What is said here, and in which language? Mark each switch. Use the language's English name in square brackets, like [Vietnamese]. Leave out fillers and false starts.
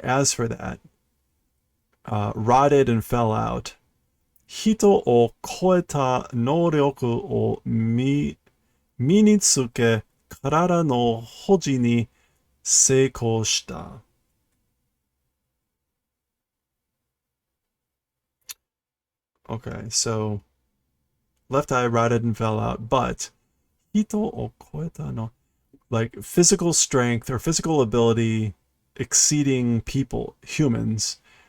[English] As for that, rotted and fell out. [Japanese] 人を超えた能力を身につけ、体の保持に成功した。 [English] Okay, so left eye rotted and fell out, but [Japanese] 人を超えたの [English] like physical strength or physical ability exceeding people, humans.